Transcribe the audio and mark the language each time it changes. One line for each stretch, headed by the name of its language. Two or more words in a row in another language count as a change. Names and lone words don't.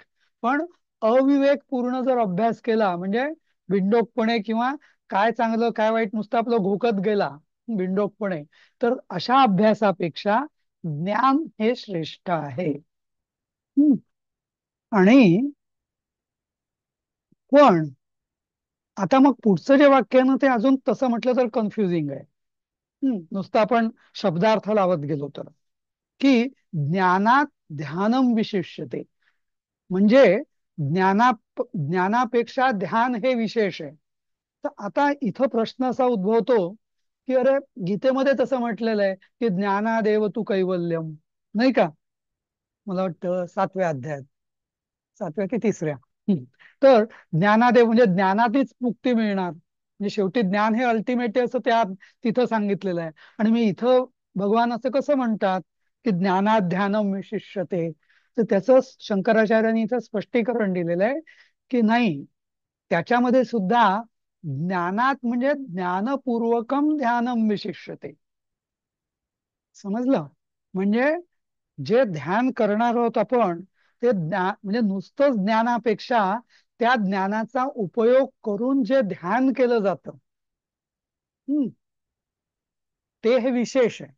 Marathi: पण अविवेकपूर्ण जर अभ्यास केला म्हणजे बिंडोकपणे किंवा काय चांगलं काय वाईट नुसतं आपलं घोकत गेला बिंडोकपणे, तर अशा अभ्यासापेक्षा ज्ञान हे श्रेष्ठ आहे. आणि पण आता मग पुढचं जे वाक्य आहे ना, ते अजून तसं म्हटलं तर कन्फ्युजिंग आहे. नुसतं आपण शब्दार्थ लावत गेलो तर, की
Sanskrit: ज्ञानात ध्यानम विशिष्यते.
Marathi: म्हणजे ज्ञानापेक्षा ध्यान हे विशेष आहे. तर आता इथं प्रश्न असा उद्भवतो की अरे गीतेमध्ये तसं म्हटलेलं आहे की
Sanskrit: ज्ञानादेव तू कैवल्यम,
Marathi: नाही का? मला वाटतं 7व्या अध्यायात, 7व्या की 3ऱ्या. तर ज्ञानादेव म्हणजे ज्ञानातच मुक्ती मिळणार, म्हणजे शेवटी ज्ञान हे अल्टिमेट आहे असं तिथं सांगितलेलं आहे. आणि मी इथं भगवान असं कसं म्हणतात की
Sanskrit: ज्ञानात ध्यानम विशिष्यते?
Marathi: तर त्याचं शंकराचार्यांनी इथं स्पष्टीकरण दिलेलं आहे की नाही, त्याच्यामध्ये सुद्धा ज्ञानात म्हणजे
Sanskrit: ज्ञानपूर्वकम ध्यानम विशिष्यते.
Marathi: समजलं? म्हणजे जे ध्यान करणार आहोत आपण, ते म्हणजे नुसतंच ज्ञानापेक्षा त्या ज्ञानाचा उपयोग करून जे ध्यान केलं जातं, ते हे विशेष आहे.